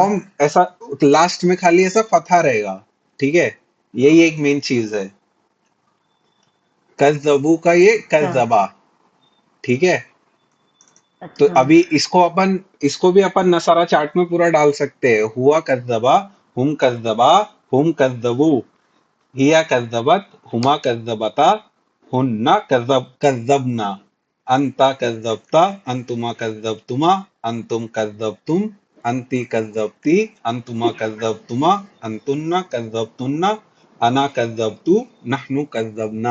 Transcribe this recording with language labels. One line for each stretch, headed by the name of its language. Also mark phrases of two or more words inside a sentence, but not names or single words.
Hindi: फॉर्म ऐसा लास्ट में खाली ऐसा फथा रहेगा। ठीक है, यही एक मेन चीज है कज़्ज़बू का, ये अच्छा। कज़्ज़बा। ठीक है, तो अच्छा। अभी इसको भी अपन नसारा चार्ट में पूरा डाल सकते हैं।
Arabic: هو كذّب، هم كذّبا، هم كذّبوا، هي كذّبت, هما كذّبتا، هنّ كذّبن، أنت كذّبت، أنتما كذّبتما، أنتم كذّبتم، أنتِ كذّبتِ، أنتما كذّبتما، أنتنّ كذّبتنّ، أنا كذّبتُ، نحن كذّبنا.